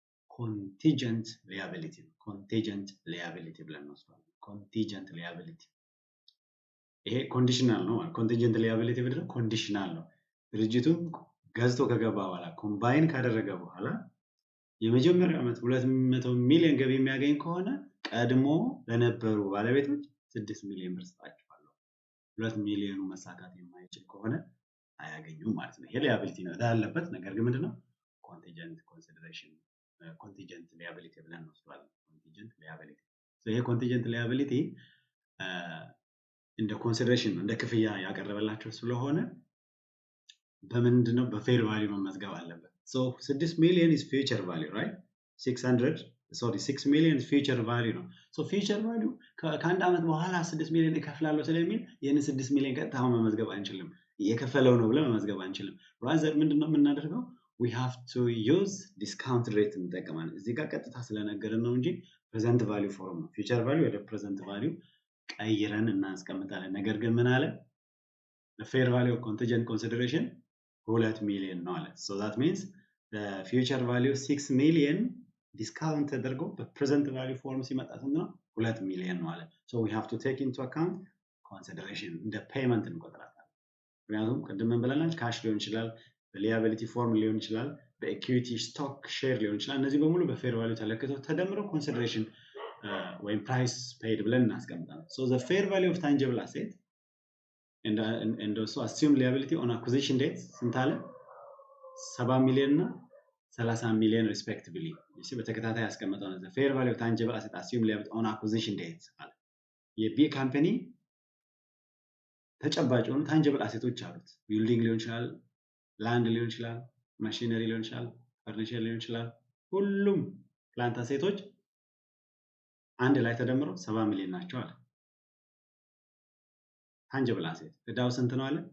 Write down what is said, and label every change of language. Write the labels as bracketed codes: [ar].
[am] ኮንቲንጀንት ሊያቢሊቲ ነው። ኮንቲንጀንት ሊያቢሊቲ ብለን እንወስዳለን። ኮንቲንጀንት ሊያቢሊቲ ይሄ ኮንዲሽናል ነው ማለት ኮንቲንጀንት ሊያቢሊቲ ብለን ኮንዲሽናል ነው። ድርጅቱ ገዝቶ ከገባ በኋላ ኮምባይን ካደረገ በኋላ የመጀመሪያው ዓመት 200 ሚሊዮን ገቢ የሚያገኝ ከሆነ ቀድሞ ለነበሩ ባለቤቶች 6 ሚሊዮን ብር ሰጣቸዋለሁ። 2 ሚሊዮኑ መሳካት የማይችል ከሆነ አያገኙም ማለት ነው። ይሄ ሊያቢሊቲ ነው ያለበት። ነገር ግን ምንድነው? ኮንቲንጀንት ኮንሲደሬሽን ኮንቲንጀንት ሊያቢሊቲ ብለን እንወስዳለን። ኮንቲንጀንት ሊያቢሊቲ ይሄ ኮንቲንጀንት ሊያቢሊቲ እንደ ኮንሲደሬሽን እንደ ክፍያ ያቀረበላቸው ስለሆነ በምንድነው? በፌር ቫልዩ መመዝገብ አለበት። [en] So 6 million is future value, right? 6 million is future value [am] ነው። So future value ከአንድ ዓመት በኋላ 6 ሚሊዮን እከፍላለሁ ስለሚል ይሄን 6 ሚሊዮን ቀጥታ መመዝገብ አንችልም። እየከፈለው ነው ብለን መመዝገብ አንችልም። rather ምንድነው የምናደርገው? [en] We have to use discount rate [am] እንጠቀማለን። እዚህ ጋር ቀጥታ ስለነገርን ነው እንጂ present value form ነው። future value ወደ present value ቀይረን እናስቀምጣለን። ነገር ግን ምን አለ? [en] The fair value of contingent consideration [am] 2 ሚሊዮን ነው አለ። [en] So that means the future value [am] 6 ሚሊዮን ዲስካውንት ተደርጎ በፕሬዘንት ቫልዩ ፎርም ሲመጣ ነው 2 ሚሊዮን ነው አለ። [en] So we have to take into account consideration [am] እንደ ፔመንት እንቆጥራታለን። ምክንያቱም ቅድም ምን ብለናል? ካሽ ሊሆን ይችላል፣ በሊያቢሊቲ ፎርም ሊሆን ይችላል፣ በኢኩዊቲ ስቶክ ሼር ሊሆን ይችላል። እነዚህ በሙሉ በፌር ቫልዩ ተለክተው ተደምረው ኮንሲደሬሽን ወይም ፕራይስ ፔይድ ብለን እናስቀምጣለን። [en] So the fair value of tangible asset and also assumed liability on acquisition date [am] ስንት አለ? 70 ሚሊዮን እና 30 ሚሊዮን respectively እሺ በተከታታይ ያስቀመጠው ነው። [en] the fair value of tangible asset assumed liability on acquisition date [am] አለ። የቢ ካምፓኒ ተጨባጭ የሆኑ ታንጀብል አሴቶች አሉት። ቢልዲንግ ሊሆን ይችላል፣ ላንድ ሊሆን ይችላል፣ ማሽነሪ ሊሆን ይችላል፣ ፈርኒቸር ሊሆን ይችላል። ሁሉም ፕላንት አሴቶች አንድ ላይ ተደምረው 70 ሚሊዮን ናቸው አለ። ታንጀብል አሴት እዳው ስንት ነው አለ?